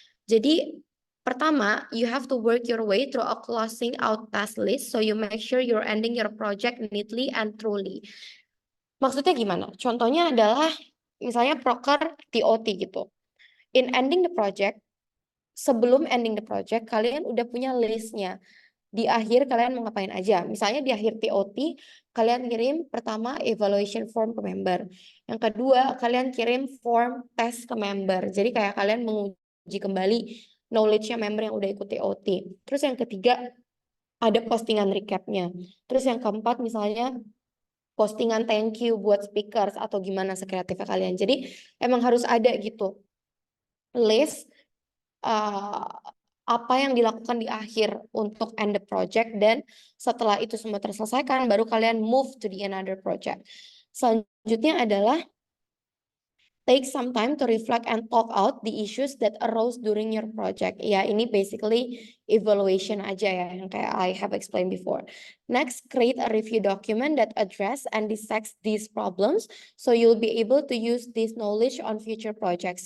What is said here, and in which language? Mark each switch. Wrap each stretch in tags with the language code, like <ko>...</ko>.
<id>Jadi pertama,</id> <en>you have to work your way through a closing out task list so you make sure you're ending your project neatly and truly.</en> <id>Maksudnya gimana? Contohnya adalah misalnya proker TOT gitu.</id> <en>In ending the project,</en> <id>sebelum</id> <en>ending the project,</en> <id>kalian udah punya listnya. Di akhir kalian mau ngapain aja. Misalnya di akhir TOT, kalian kirim pertama evaluation form ke member. Yang kedua, kalian kirim form test ke member. Jadi kayak kalian menguji kembali knowledge-nya member yang udah ikut TOT. Terus yang ketiga, ada postingan recap-nya. Terus yang keempat misalnya postingan</id> <en>thank you</en> <id>buat speakers atau gimana sekreatifnya kalian. Jadi emang harus ada gitu list apa yang dilakukan di akhir untuk</id> <en>end the project</en> <id>dan setelah itu semua terselesaikan baru kalian</id> <en>move to the another project.</en> <id>Selanjutnya adalah</id> <en>take some time to reflect and talk out the issues that arose during your project.</en> <id>Ya, ini basically evaluation aja ya, yang kayak</id> <en>I have explained before. Next, create a review document that address and dissects these problems so you'll be able to use this knowledge on future projects.</en>